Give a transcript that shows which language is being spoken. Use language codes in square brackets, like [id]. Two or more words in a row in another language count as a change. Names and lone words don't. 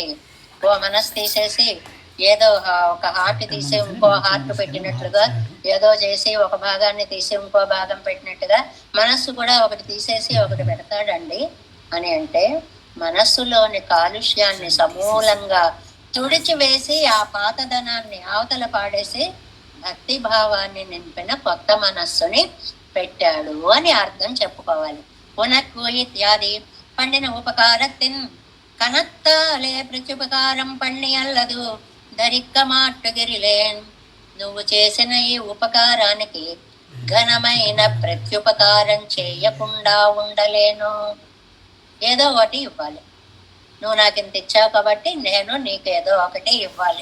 [te] ఓ మనసు తీసేసి ఏదో ఒక హార్ట్ తీసి ఇంకో హార్ట్ పెట్టినట్లుగా, ఏదో చేసి ఒక భాగాన్ని తీసి ఇంకో భాగం పెట్టినట్టుగా మనస్సు కూడా ఒకటి తీసేసి ఒకటి పెడతాడండి అని అంటే మనస్సులోని కాలుష్యాన్ని సమూలంగా తుడిచివేసి ఆ పాతదనాన్ని అవతల పాడేసి భక్తి భావాన్ని నింపిన కొత్త మనస్సుని పెట్టాడు అని అర్థం చెప్పుకోవాలి. [ta] உனக்கு இத்தியாதி பண்ணின உபகாரத்தின் கனத்தாலே ப்ரத்யுபகாரம் பண்ணி அல்லது தரிக்க மாட்டுகிறிலேன். [te] నువ్వు చేసిన ఈ ఉపకారానికి ఘనమైన ప్రత్యుపకారం చేయకుండా ఉండలేను. ఏదో ఒకటి ఇవ్వాలి. నువ్వు నాకు ఇంత ఇచ్చావు కాబట్టి నేను నీకు ఏదో ఒకటి ఇవ్వాలి.